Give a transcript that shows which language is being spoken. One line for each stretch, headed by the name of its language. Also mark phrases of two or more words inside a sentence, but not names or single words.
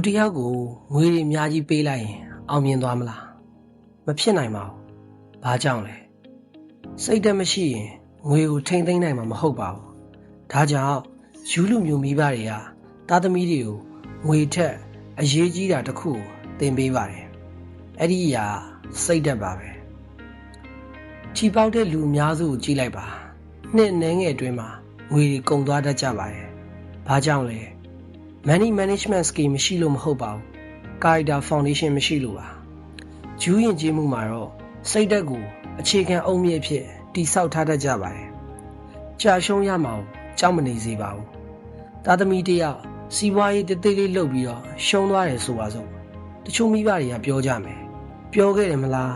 Burmese: တစ်ယောက်ကိုငွေတွေအများကြီးပေးလိုက်ရင်အောင်မြင်သွားမလားမဖြစ်နိုင်ပါဘူးဘာကြောင့်လဲစိတ်ဓာတ်မရှိရင်ငွေကိုထိမ့်သိမ်းနိုင်မှာမဟုတ်ပါဘူးဒါကြောင့်ယူလူမျိုးမိဘတွေကသားသမီးတွေကိုငွေထက်အရေးကြီးတာတစ်ခုသင်ပေးပါတယ်အဲ့ဒီအရာစိတ်ဓာတ်ပါပဲချီပေါက်တဲ့လူအများစုကိုကြည့်လိုက်ပါနှစ်နှဲငယ်အတွင်းမှာငွေတွေကုန်သွားတတ်ကြပါတယ်ဘာကြောင့်လဲ
English: money management skill
Burmese: မရှိလို့မဟုတ်ပါဘူး
English: character foundation
Burmese: မရှိလို့ပါဂျူးယဉ်ကျေးမှုမှာတော့စိတ်ဓာတ်ကိုအခြေခံအုတ်မြစ်ဖြစ်တိဆောက်ထားတတ်ကြပါတယ်ကြာရှုံးရမှာကြောက်မနေစေ ပါဘူးသားသမီးတယောက်စီးပွားရေးတသေးလေးလုပ်ပြီးတော့ရှုံးသွားတယ်ဆိုပါစို့တချို့မိဘတွေကပြောကြမယ်ပြောခဲ့တယ်မလား